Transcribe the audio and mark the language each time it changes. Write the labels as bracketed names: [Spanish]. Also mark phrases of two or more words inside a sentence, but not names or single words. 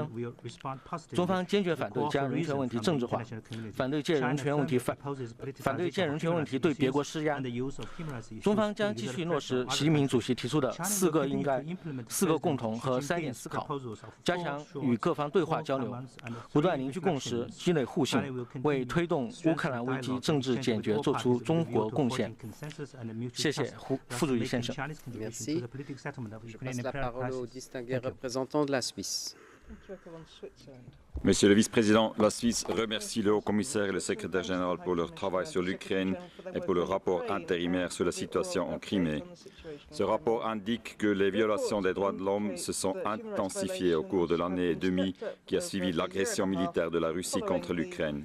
[Chinese] 中方坚决反对将人权问题政治化，反对借人权问题对别国施压。中方将继续落实习近平主席提出出的4个共同和3点思考，加强与各方对话交流，不断凝聚共识，积累互信，为推动乌克兰危机政治解决做出中国贡献。谢谢副主席先生。 [French] Merci. Je passe la parole au distingué représentant de la Suisse. Monsieur le vice-président, la Suisse remercie le haut-commissaire et le secrétaire général pour leur travail sur l'Ukraine et pour le rapport intérimaire sur la situation en Crimée. Ce rapport indique que les violations des droits de l'homme se sont intensifiées au cours de l'année et demie qui a suivi l'agression militaire de la Russie contre l'Ukraine.